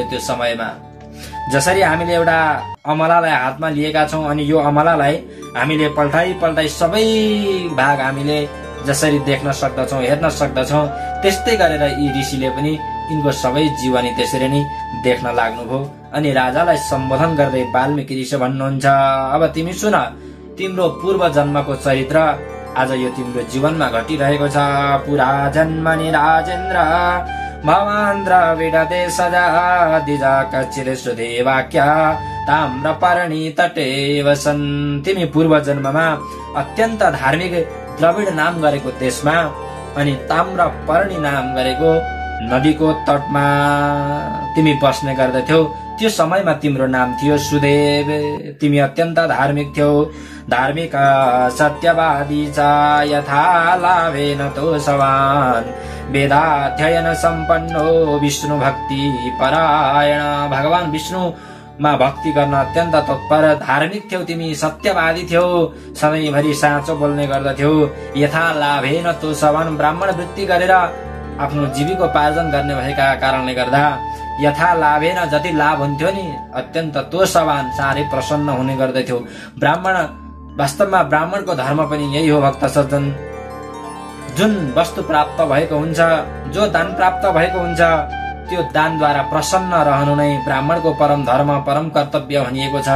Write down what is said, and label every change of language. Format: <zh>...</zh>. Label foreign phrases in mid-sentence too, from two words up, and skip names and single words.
<ne>त्यो समयमा जसरी हामीले एउटा अमलालाई हातमा लिएका छौँ अनि यो अमलालाई हामीले पल्टाइ सबै भाग हामीले जसरी देख्न सक्दछौँ, हेर्न सक्दछौँ, त्यस्तै गरेर यी ऋषिले पनि यिनको सबै जीवनी त्यसरी नै देख्न लाग्नुभयो। अनि राजालाई सम्बोधन गर्दै वाल्मीकि ऋषि भन्नुहुन्छ, अब तिमी सुन, तिम्रो पूर्व जन्मको चरित्र आज यो तिम्रो जीवनमा घटिरहेको छ।</ne> <sa>पुरा जन्मनि राजेन्द्र भवान् द्रविडते सदा दिज कचिर सुदेवाक्य ताम्रपर्णी तटे वसन।</sa> <ne>तिमी पूर्व जन्ममा अत्यन्त धार्मिक द्रविड नाम गरेको देशमा अनि ताम्रपर्णी नाम गरेको नदीको तटमा तिमी बस्ने गर्दथ्यौ। त्यो समयमा तिम्रो नाम थियो सुदेव। तिमी अत्यन्त धार्मिक थियौ।</ne> <sa>धार्मिक सत्यवादी च यथा लाभेन तो सवान वेदाध्ययन सम्पन्नो विष्णु भक्ति परायण।</sa> <ne>भगवान विष्णुमा भक्ति गर्न अत्यन्त तत्पर धार्मिक थियौ तिमी, सत्यवादी थियौ, सधैँभरि साँचो बोल्ने गर्दथ्यौ।</ne> <sa>यथा लाभेन तो सवान</sa> <ne>ब्राह्मण वृत्ति गरेर आफ्नो जीविकोपार्जन गर्ने भएका कारणले गर्दा</ne> <sa>यथा लाभेन</sa> <ne>जति लाभ हुन्थ्यो नि अत्यन्त</ne> <sa>तो सवान</sa> <ne>साह्रै प्रसन्न हुने गर्दथ्यो। ब्राह्मण वास्तवमा ब्राह्मणको धर्म पनि यही हो भक्त सज्जन। जुन वस्तु प्राप्त भएको हुन्छ, जो दान प्राप्त भएको हुन्छ, त्यो दानद्वारा प्रसन्न रहनु नै ब्राह्मणको परम धर्म परम कर्तव्य भनिएको छ।</ne>